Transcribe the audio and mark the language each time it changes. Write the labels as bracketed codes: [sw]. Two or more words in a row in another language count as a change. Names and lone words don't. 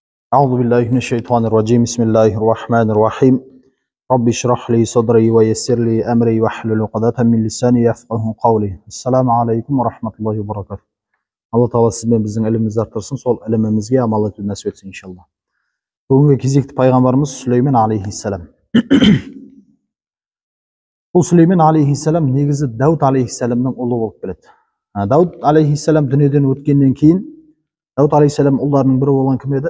[ar] أعوذ بالله من الشيطان الرجيم بسم الله الرحمن الرحيم رب اشرح لي صدري ويسر لي أمري واحلل عقدة من لساني يفقهوا قولي. السلام عليكم ورحمة الله وبركاته. [kk] Алла Тағала сіз бен біздің ілімімізді арттырсын, сол ілімімізге амал етуді нәсіп етсін иншалла. Бүгінгі кезекті пайғамбарымыз Сүлеймен алейхиссалам. Бұл Сүлеймен алейхиссалам негізі Дауд алейхиссаламның ұлы болып келеді. Дауд алейхиссалам дүниеден өткеннен кейін Дауд алейхиссалам ұлдарының бірі болған кім еді?